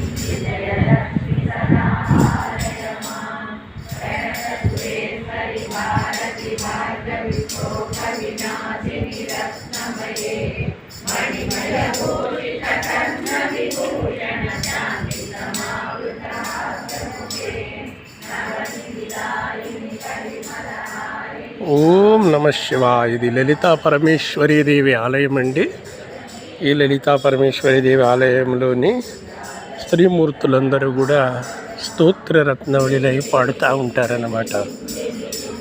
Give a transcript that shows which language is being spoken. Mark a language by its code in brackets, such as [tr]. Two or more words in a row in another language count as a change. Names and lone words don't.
[sa] जय लक्ष्मी सदाहारय मां प्रणतसुरेश्वरि भारति भार्गवि शोक विनाशिनि रत्नमये मणिमय भूषित कर्ण विभूषण चान्दी समावृतास्यमुखे नवनिधिदायिनि परिमलहारिणि। [te] ఓం నమ శివాయ. ఇది లలితా పరమేశ్వరీదేవి ఆలయం అండి. ఈ లలితా పరమేశ్వరీదేవి ఆలయంలోని స్త్రీమూర్తులందరూ కూడా స్తోత్ర రత్నవళిలై పాడుతూ ఉంటారన్నమాట.